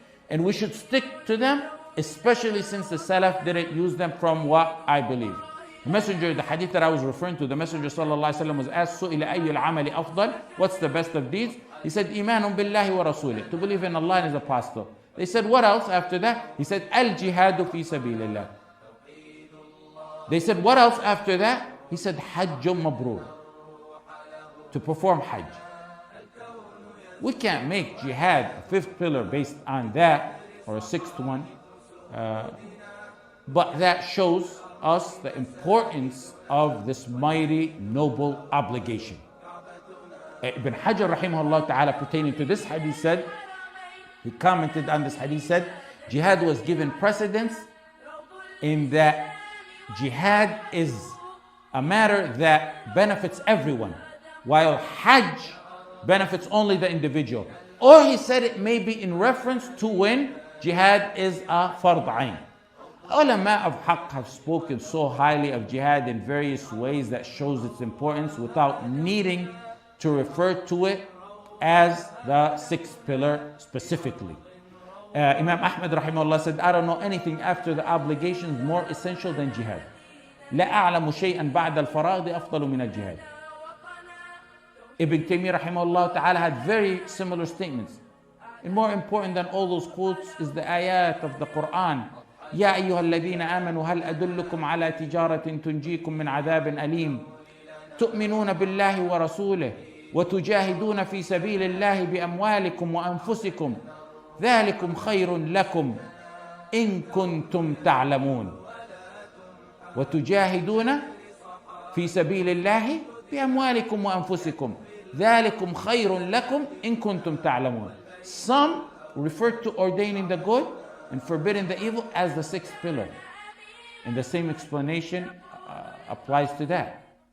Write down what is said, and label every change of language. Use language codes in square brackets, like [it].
[en] And we should stick to them, especially since the Salaf didn't use them from what I believe. The Messenger, the hadith that I was referring to, the Messenger ﷺ was asked, [ar] سُئِلَ أَيُّ الْعَمَلِ أَفْضَلِ, [en] what's the best of deeds? He said, [ar] إِيمَانٌ بِاللَّهِ وَرَسُولِهِ, [en] to believe in Allah and His Apostle. They said, what else after that? He said, [ar] الْجِهَادُ فِي سَبِيلِ اللَّهِ. [en] They said, what else after that? He said, [ar] حَجٌّ مَبْرُورٌ, [en] to perform Hajj. We can't make jihad a 5th pillar based on that, or a 6th one. But that shows us the importance of this mighty, noble obligation. Ibn Hajar rahimahullah ta'ala, pertaining to this hadith, said, he commented on this hadith, said, jihad was given precedence in that jihad is a matter that benefits everyone, while Hajj benefits only the individual. Or he said it may be in reference to when jihad is a fard ayn. Ulama of Haqq have spoken so highly of jihad in various ways that shows its importance without needing to refer to it as the 6th pillar specifically. Imam Ahmad rahimahullah said, I don't know anything after the obligations more essential than jihad. [ar] لا أعلم شيئا بعد الفراغ أفضل من الجهاد. [en] Ibn Taymiyyah rahimahullah ta'ala had very similar statements. And more important than all those quotes is the ayat of the Quran. [ar] يا أيها الذين آمنوا هل أدلكم على تجارة تنجيكم من عذاب أليم تؤمنون بالله ورسوله وتجاهدون في سبيل الله بأموالكم وأنفسكم ذلكم خير لكم إن كنتم تعلمون وتجاهدون في سبيل الله بأموالكم وأنفسكم ذلكم خير لكم إن كنتم تعلمون. [en] Some refer to ordaining the good and forbidding the evil as the 6th pillar. And the same explanation applies to that.